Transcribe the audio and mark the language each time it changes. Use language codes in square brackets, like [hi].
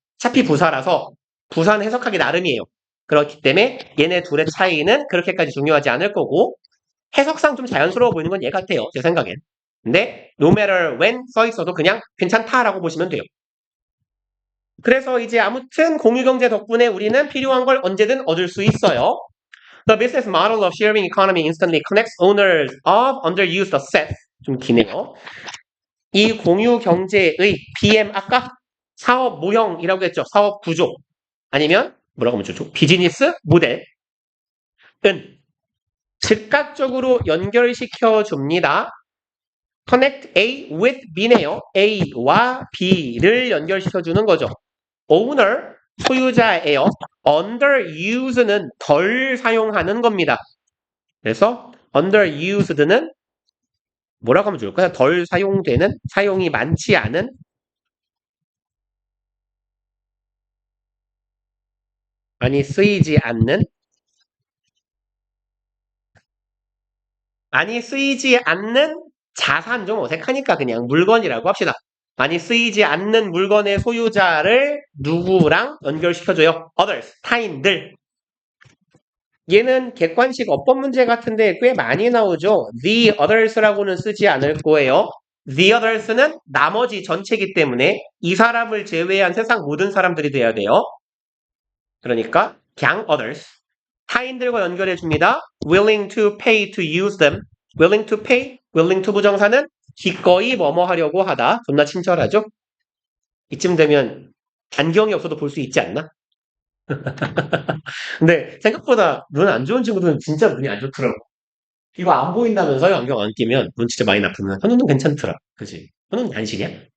[ko] 어차피 부사라서 부사는 해석하기 나름이에요. 그렇기 때문에 얘네 둘의 차이는 그렇게까지 중요하지 않을 거고 해석상 좀 자연스러워 보이는 건 얘 같아요. 제 생각엔. 근데 [en] no matter when [ko] 써 있어도 그냥 괜찮다라고 보시면 돼요. 그래서 이제 아무튼 공유경제 덕분에 우리는 필요한 걸 언제든 얻을 수 있어요. [en] The business model of sharing economy instantly connects owners of underused assets. [ko] 좀 기네요. 이 공유경제의 BM 아까 사업 모형이라고 했죠. 사업 구조. 아니면 뭐라고 하면 좋죠? 비즈니스 모델은 즉각적으로 연결시켜 줍니다. [en] Connect A with B네요. [ko] A와 B를 연결시켜 주는 거죠. Owner, 소유자예요. Underused는 덜 사용하는 겁니다. 그래서 underused는 뭐라고 하면 좋을까요? 덜 사용되는, 사용이 많지 않은 많이 쓰이지 않는 많이 쓰이지 않는 자산 좀 어색하니까 그냥 물건이라고 합시다. 많이 쓰이지 않는 물건의 소유자를 누구랑 연결시켜줘요? others, 타인들. 얘는 객관식 어법 문제 같은데 꽤 많이 나오죠. The others라고는 쓰지 않을 거예요. The others는 나머지 전체이기 때문에 이 사람을 제외한 세상 모든 사람들이 돼야 돼요. 그러니까 그냥 others. 타인들과 연결해 줍니다. [en] willing to pay to use them. willing to pay, willing to [ko] 부정사는 기꺼이 뭐뭐 하려고 하다. 존나 친절하죠? 이쯤 되면 안경이 없어도 볼 수 있지 않나? 근데 생각보다 눈 안 좋은 친구들은 진짜 눈이 안 좋더라고. 이거 안 보인다면서요? 안경 안 끼면 눈 진짜 많이 나쁘면 현우는 괜찮더라. 그지? 현우는 난시냐?